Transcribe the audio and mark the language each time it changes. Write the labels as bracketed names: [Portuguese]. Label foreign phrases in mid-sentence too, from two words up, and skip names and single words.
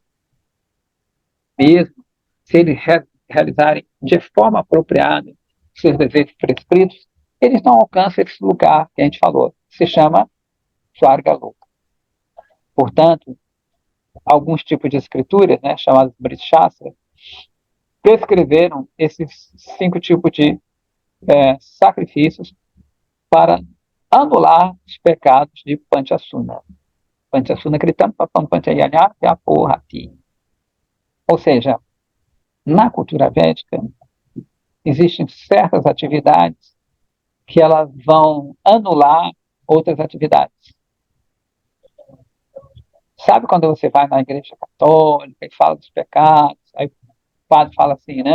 [Portuguese] Mesmo se eles realizarem de forma apropriada seus desejos prescritos, eles não alcançam esse lugar que a gente falou, que se chama Svarga Loka. Portanto, alguns tipos de escrituras, né, chamadas Brihashastra, prescreveram esses 5 tipos de sacrifícios para anular os pecados de Panchasuna. [Sanskrit] Panchasuna kritam papam panchayanya vyaporhati. [Portuguese] Ou seja, na cultura védica, existem certas atividades que elas vão anular outras atividades. Sabe quando você vai na igreja católica e fala dos pecados, aí o padre fala assim, né?